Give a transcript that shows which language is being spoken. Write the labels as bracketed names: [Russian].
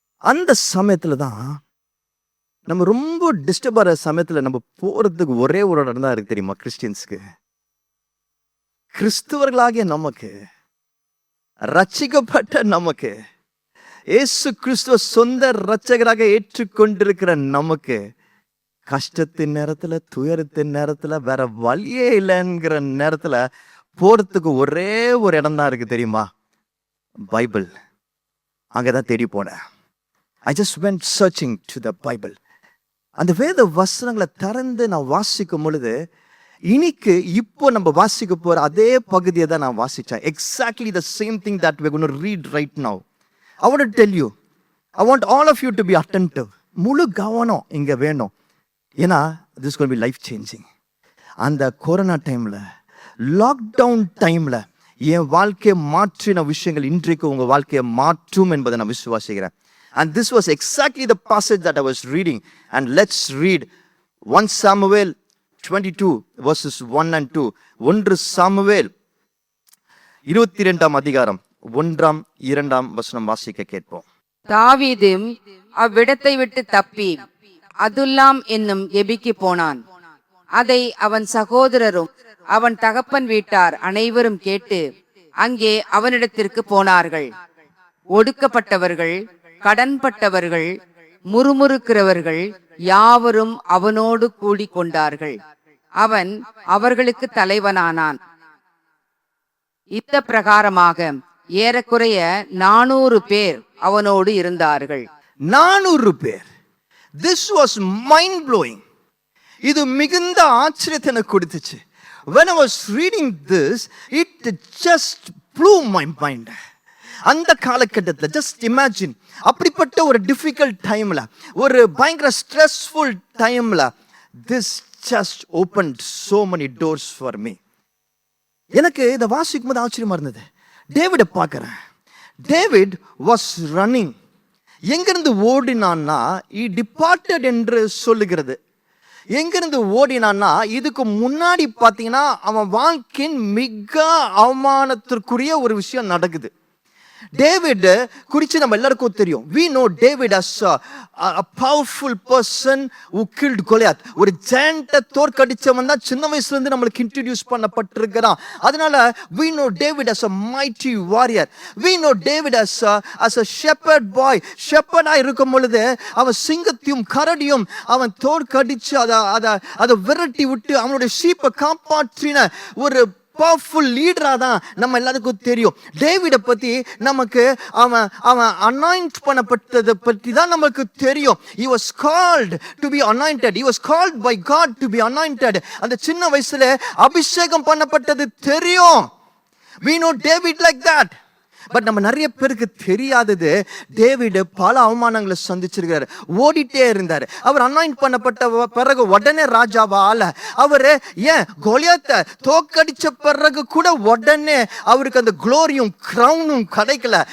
[Tamil] அந்த சமயத்தில் தான் நம்ம ரொம்ப டிஸ்டர்ப் ஆகிற சமயத்தில் நம்ம போகிறதுக்கு ஒரே ஒரு இடம் தான் இருக்குது தெரியுமா, கிறிஸ்டியன்ஸுக்கு, கிறிஸ்துவர்களாகிய நமக்கு, ரட்சிக்கப்பட்ட நமக்கு, இயேசு கிறிஸ்துவ சொந்த ரட்சகராக ஏற்றுக்கொண்டிருக்கிற நமக்கு, கஷ்டத்தின் நேரத்தில், துயரத்தின் நேரத்தில், வேற வழியே இல்லைங்கிற நேரத்தில் போகிறதுக்கு ஒரே ஒரு இடம் தான் இருக்குது தெரியுமா, பைபிள். அங்கே தான் தேடி போனேன். [English] I just went searching to the Bible. [Tamil] அந்த வேத வசனங்களை திறந்து நான் வாசிக்கும் பொழுது இன்னைக்கு இப்போ நம்ம வாசிக்க போற அதே பகுதியை தான் நான் வாசிச்சேன். [English] Exactly the same thing that we are going to read right now. I want to tell you, I want all of you to be attentive. [Tamil] முழு கவனம் இங்க வேணும். ஏன்னா [English] this is going to be life changing. [Tamil] அந்த corona டைம்ல, lockdown டைம்ல என் வாழ்க்கையை மாற்றின விஷயங்கள் இன்றைக்கு உங்க வாழ்க்கையை மாற்றும் என்பதை நான் விசுவாசிக்கிறேன். [English] And this was exactly the passage that I was reading. And let's read 1 Samuel 22 verses 1 and 2. [Tamil] 1 Samuel 22ஆம் அதிகாரம் 1ஆம் 2ஆம் வசனம் வாசிக்க கேட்போம். தாவீதும் அவ்விடத்தை விட்டு தப்பி அதுல்லாம் என்னும் எபிக்கு போனான். அதை அவன் சகோதரரும் அவன் தகப்பன் வீட்டார் அனைவரும் கேட்டு அங்கே அவனிடத்திற்கு போனார்கள். ஒடுக்கப்பட்டவர்கள், கடன்பட்டவர்கள், முறுமுறுக்கிறவர்கள் யாவரும் அவனோடு கூடிக் கொண்டார்கள். அவன் அவர்களுக்கு தலைவனானான். இத்த பிரகாரமாக ஏறக்குறைய 400 பேர் அவனோடு இருந்தார்கள். 400 பேர். [English] This was mind blowing. [Tamil] இது மிகுந்த ஆச்சரியத்தை எனக்கு கொடுத்துச்சு. [English] When I was reading this, it just blew my mind. [Tamil] அந்த காலகட்டத்தில் [English] just imagine, [Tamil] அப்படிப்பட்ட ஒரு டிஃபிகல்ட் டைம்ல, ஒரு பயங்கர ஸ்ட்ரெஸ்ஃபுல் டைம்ல, [English] this just opened so many doors for me. [Tamil] எனக்கு இதை வாசிக்கும் போது ஆச்சரியமா இருந்தது. டேவிட பார்க்கிறேன். [English] David was running. [Tamil] எங்கிருந்து ஓடினான்னா [English] he departed [Tamil] என்று சொல்லுகிறது. எங்கிருந்து ஓடினான்னா இதுக்கு முன்னாடி பார்த்தீங்கன்னா அவன் வாழ்க்கையின் மிக அவமானத்திற்குரிய ஒரு விஷயம் நடக்குது. டேவிட் குறித்து நம்ம எல்லாருக்கும் தெரியும். [English] we know David as a powerful person who killed Goliath. [Tamil] ஒரு ஜெயண்ட்டை தோற்கடிச்சவன் தான் சின்ன வயசுல இருந்து நம்மளுக்கு இன்ட்ரோடியூஸ் பண்ணப்பட்டிருக்கிறான். [English] அதனால we know David as a mighty warrior. we know David as a shepherd boy. [Tamil] shepherd-ஆ இருக்கும் பொழுது அவன் சிங்கத்தையும் கரடியும் அவன் தோற்கடிச்சு அதை விரட்டி விட்டு அவனுடைய ஷீப்பை காப்பாற்றின ஒரு பவர்ஃபுல் லீடரா தான் நம்ம எல்லாருக்கும் தெரியும். டேவிட பத்தி நமக்கு அவன் அனாயிண்ட் பண்ணப்பட்டதை பற்றி தான் நமக்கு தெரியும். [English] he was called to be anointed. he was called by God to be anointed. [Tamil] அந்த சின்ன வயசுல அபிஷேகம் பண்ணப்பட்டது தெரியும். [English] we know David like that. [Tamil] But நம்ம நிறைய பேருக்கு தெரியாதது, டேவிட் பல அவமானங்களை சந்திச்சிருக்கிறார். ஓடிட்டே இருந்தார். அவர் அனாயிண்ட் பண்ணப்பட்ட பிறகு உடனே ராஜாவால அவர் ஏன் கோலியாத்தை தோக்கடிச்ச பிறகு கூட உடனே அவருக்கு அந்த குளோரியும் கிரவுனும் கிடைக்கல.